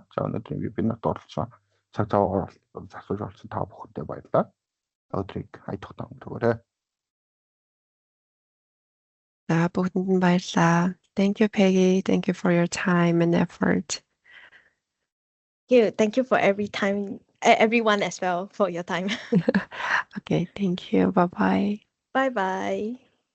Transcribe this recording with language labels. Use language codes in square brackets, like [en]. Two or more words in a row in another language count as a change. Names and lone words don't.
[mn] За өнөөдрийн вебинарт оролцсон цаг зав засууж оролцсон та бүхэндээ баярлалаа. Өдрийг хайдах өнгөрөөрэй. За бүгдэнд нь баярлалаа. [en] Thank you, Peggy. Thank you for your time and effort. Thank you for everyone as well for your time. Okay, thank you. Bye-bye. Bye bye.